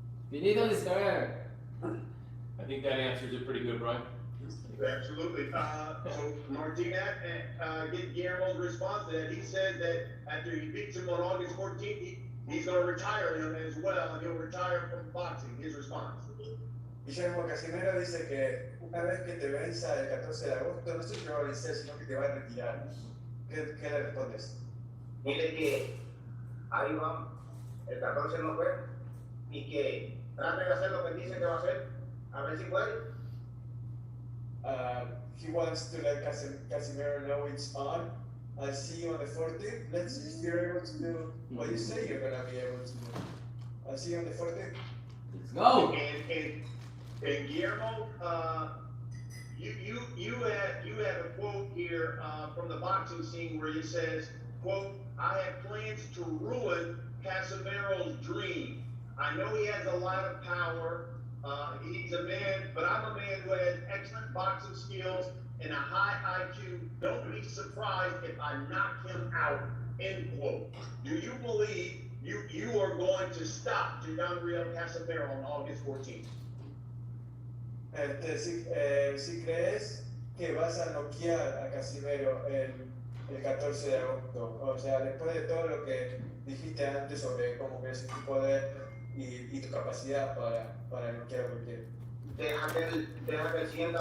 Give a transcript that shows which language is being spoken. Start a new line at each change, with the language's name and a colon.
English: Finito his career. I think that answers it pretty good, Brian. Absolutely. So Martinez, get Guillermo's response to that. He said that after he beats him on August 14th, he's going to retire him as well, and he'll retire from boxing. His response.
Spanish: Guillermo Casimero dice que una vez que te venza el 14 de agosto, no sé qué va a vencer, sino que te va a retirar. ¿Qué le respondes? Dile que ahí vamos, el 14 no fue, y que trate de hacer lo que dice que va a hacer, a ver si puede.
English: He wants to let Casimero know it's on. I'll see you on the 14th. Let's see if you're able to do what you say you're gonna be able to do. I'll see you on the 14th. Let's go! And Guillermo, you had a quote here from the boxing scene where he says, quote, I have plans to ruin Casimero's dream. I know he has a lot of power. He's a man, but I'm a man who has excellent boxing skills and a high IQ. Don't be surprised if I knock him out, end quote. Do you believe you are going to stop Rigondeaux Casimero on August 14th?
Spanish: Si crees que vas a noquear a Casimero el 14 de agosto, o sea, después de todo lo que dijiste antes sobre cómo crees tu poder y tu capacidad para noquear a cualquiera. Deja que él sienta.